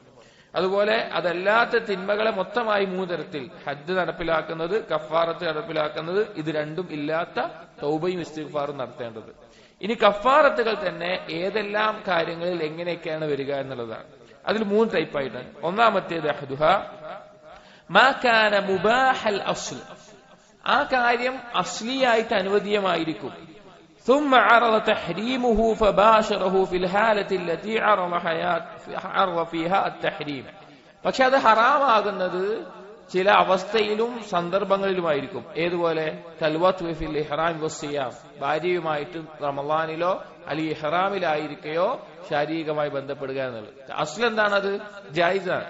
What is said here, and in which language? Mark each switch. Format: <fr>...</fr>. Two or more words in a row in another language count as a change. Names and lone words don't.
<ml>അതുപോലെ അതല്ലാത്ത തിന്മകളെ മൊത്തമായി 3 തരത്തിൽ: ഹദ് നടപ്പിലാക്കുന്നത്, കഫാറത്ത് നടപ്പിലാക്കുന്നത്, ഇത് രണ്ടും ഇല്ലാത്ത തൗബയും ഇസ്തിഗ്ഫാറും നടത്തേണ്ടത്. ഇനി കഫാറത്തുകൾ തന്നെ ഏതെല്ലാം കാര്യങ്ങളിൽ എങ്ങനെയൊക്കെയാണ് വരിക എന്നുള്ളതാണ്. അതിൽ 3 ടൈപ്പായിട്ടാണ്. ഒന്നാമത്തേത്</ml> <ar>أحدها ما كان مباح الأصل,</ar> <ml>ആ കാര്യം അസ്ലിയായിട്ട് അനുവദീയമായിരിക്കും.</ml> <ar>ثم عرض تحريمه فباشره في الحالة التي عرض فيها التحريم.</ar> <ml>പക്ഷെ അത് ഹറാമാകുന്നത് ചില അവസ്ഥയിലും സന്ദർഭങ്ങളിലുമായിരിക്കും. ഏതുപോലെ?</ml> <ar>خلوة في الإحرام والصيام,</ar> <ml>ഭാര്യയുമായിട്ട് റമളാനിലോ അല്ലെങ്കിൽ ഇഹ്റാമിലായിരിക്കയോ ശാരീരികമായി ബന്ധപ്പെടുക എന്നുള്ളത്. അസ്ൽ എന്താണത്? ജായിസാണ്.</ml>